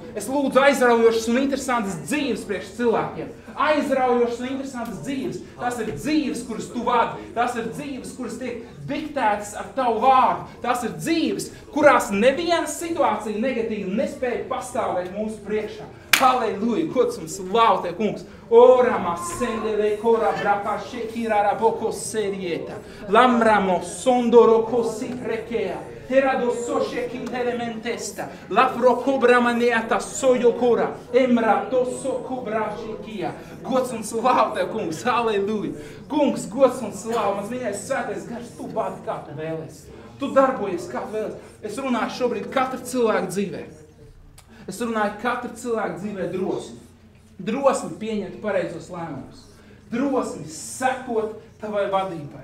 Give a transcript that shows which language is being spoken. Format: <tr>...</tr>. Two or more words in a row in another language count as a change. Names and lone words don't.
<lv>Es lūdzu aizraujošas un interesantas dzīves priekš cilvēkiem. Aizraujošas un interesantas dzīves. Tas ir dzīves, kuras Tu vadi. Tas ir dzīves, kuras tiek diktētas ar Tavu vārdu. Tas ir dzīves, kurās neviena situācija negatīva nespēja pastāvēt mūsu priekšā. Halleluja, gods un slāva Tev, Kungs. Orama sendele kora braka shekirara boko serieta. Lamramo sondoro kosi prekea. Terado soshe kinterementesta. Lafro kobra maneata sojo kora. Emra toso kobra shekia. Gods un slāva Tev, Kungs. Halleluja. Kungs, gods un slāva. Mans mīļais svētais gars, Tu vadi kā Tu vēlies. Tu darbojies kā Tu vēlies. Es runāju šobrīd katra cilvēka dzīvē. Es runāju katra cilvēka dzīvē drosmi. Drosmi pieņemt pareizos lēmumus. Drosmi sekot Tavai vadībai.</lv>